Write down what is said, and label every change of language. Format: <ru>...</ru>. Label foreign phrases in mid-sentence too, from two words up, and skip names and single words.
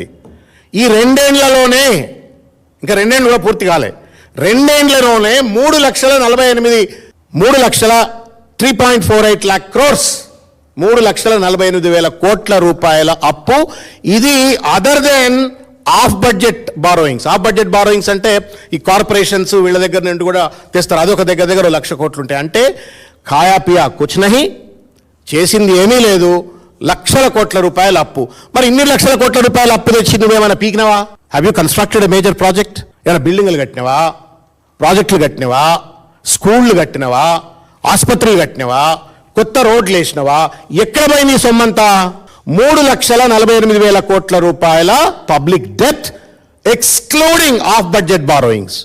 <te>ఈ 2 ఏళ్లలోనే, ఇంకా 2 ఏళ్ళు కూడా పూర్తి కాలే, 2 ఏళ్లలోనే 3,3,48</te> <en>lakh crores,</en> <te>3,48,000 కోట్ల రూపాయల అప్పు. ఇది</te> <en>other than off budget borrowings. off budget borrowings</en> <te>అంటే ఈ కార్పొరేషన్స్ వీళ్ళ దగ్గర నుండి కూడా తెస్తారు, అదొక దగ్గర 1,00,000 కోట్లు ఉంటాయి.</te> <hi>అంటే खाया पिया कुछ नहीं,</hi> <te>చేసింది ఏమీ లేదు, లక్షల కోట్ల రూపాయల అప్పు. మరి ఇన్ని లక్షల కోట్ల రూపాయల అప్పు తెచ్చి నువ్వేమైనా పీకినవా?</te> <en>Have you constructed a major project?</en> <te>ఏమైనా బిల్డింగ్లు కట్టినవా, ప్రాజెక్టులు కట్టినవా, స్కూళ్ళు కట్టినవా, ఆసుపత్రులు కట్టినవా, కొత్త రోడ్లు వేసినవా? ఎక్కడ పోయి నీ సొమ్మంతా? 3,48,000 కోట్ల రూపాయల</te> <en>public debt excluding off budget borrowings.</en>